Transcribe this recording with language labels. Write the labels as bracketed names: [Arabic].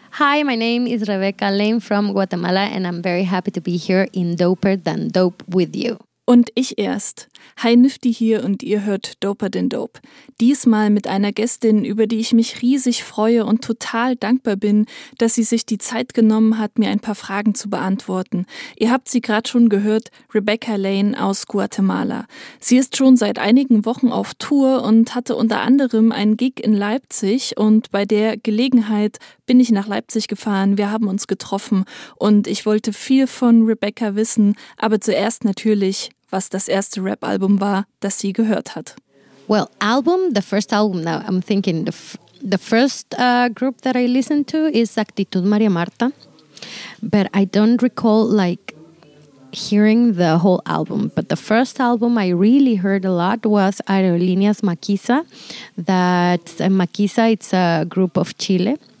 [English] Hi, my name is Rebecca Lane from Guatemala and I'm very happy to be here in Doper Than Dope with you. [German] Und ich erst. Hi Nifty hier und ihr hört Doper Than Dope. Diesmal mit einer Gästin, über die ich mich riesig freue und total dankbar bin, dass sie sich die Zeit genommen hat, mir ein paar Fragen zu beantworten. Ihr habt sie gerade schon gehört, Rebecca Lane aus Guatemala. Sie ist schon seit einigen Wochen auf Tour und hatte unter anderem einen Gig in Leipzig und bei der Gelegenheit bin ich nach Leipzig gefahren, wir haben uns getroffen und ich wollte viel von Rebecca wissen, aber zuerst natürlich, was das erste Rap-Album war, das sie gehört hat. [English] Well, album, the first album, now I'm thinking the first group that I listened to is Actitud María Marta, but I don't recall like hearing the whole album, but the first album I really heard a lot was Aerolíneas Maquisa, it's a group of Chile.